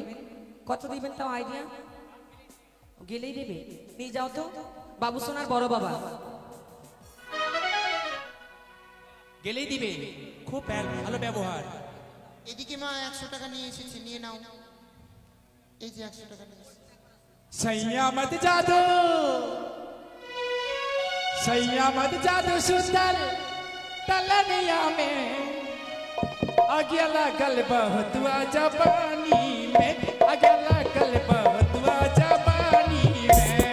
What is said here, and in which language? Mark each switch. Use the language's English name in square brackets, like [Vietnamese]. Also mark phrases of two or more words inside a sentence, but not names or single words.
[Bangla] কত দিবেন তাও আইডিয়া? গেলেই দেবে, নিয়ে যাও তো। বাবু সোনার বড় বাবা গেলেই দিবে, খুব ভালো ব্যবহার। এদিকে মা 100 টাকা নিয়ে এসেছি, নিয়ে নাও। এই যে 100 টাকা নিয়ে এসেছি। [Bhojpuri] सैया मत जादू, सैया मत जादू सुंदर तलनिया में अगला गल बहुतवा जबानी में, अगला गल बहुतवा जबानी में।